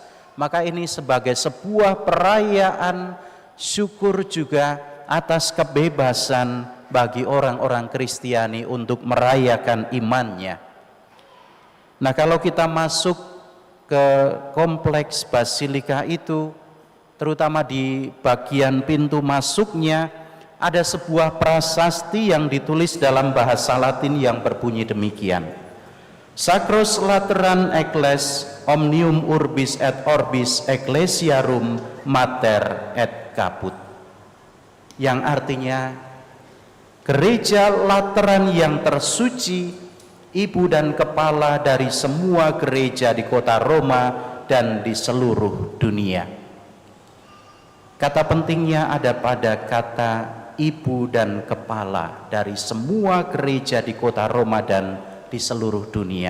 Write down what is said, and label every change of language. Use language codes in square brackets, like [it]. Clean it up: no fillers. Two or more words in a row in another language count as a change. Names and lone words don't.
[id] Maka ini sebagai sebuah perayaan syukur juga atas kebebasan bagi orang-orang Kristiani untuk merayakan imannya. Nah, kalau kita masuk ke kompleks Basilika itu, terutama di bagian pintu masuknya, ada sebuah prasasti yang ditulis dalam bahasa Latin yang berbunyi demikian: [la] Sacros Lateran Eccles omnium urbis et orbis ecclesiarum mater et caput, [id] yang artinya gereja Lateran yang tersuci, ibu dan kepala dari semua gereja di kota Roma dan di seluruh dunia. Kata pentingnya ada pada kata ibu dan kepala dari semua gereja di kota Roma dan di seluruh dunia.